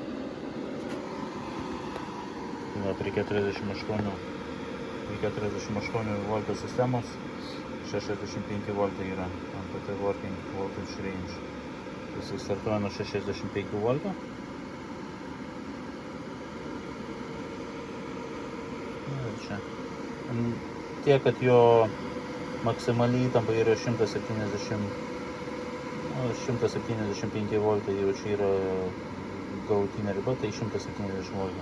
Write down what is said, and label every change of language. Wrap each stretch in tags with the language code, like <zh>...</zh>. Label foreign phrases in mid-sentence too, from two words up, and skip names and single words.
<lt>Prie 48 V sistemos 65 V yra</lt> <en>MPT working voltage range.</en> <lt>Jis startuoja nuo 65 V. Ir čia. Tiek, kad jo maksimali įtampa yra 175 V, jau čia yra galutinė riba, tai 170 V.</lt>